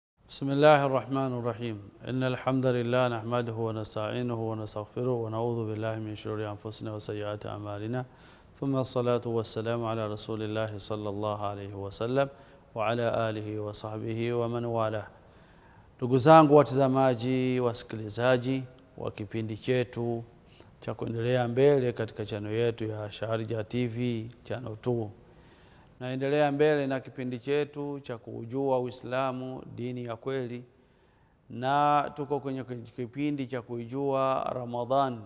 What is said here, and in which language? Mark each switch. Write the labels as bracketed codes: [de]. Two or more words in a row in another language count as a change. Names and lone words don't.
[ar] بسم الله الرحمن الرحيم إن الحمد لله نحمده ونستعينه ونستغفره ونعوذ بالله من شرور أنفسنا وسيئات أعمالنا ثم الصلاة والسلام على رسول الله صلى الله عليه وسلم وعلى آله وصحبه ومن والاه. [sw] Ndugu zangu watazamaji, wasikilizaji wa kipindi chetu cha kuendelea mbele katika channel yetu ya Sharjah TV channel 2. Naendelea mbele na kipindi chetu cha kujua Uislamu, dini ya kweli, na tuko kwenye kipindi cha kujua Ramadhan.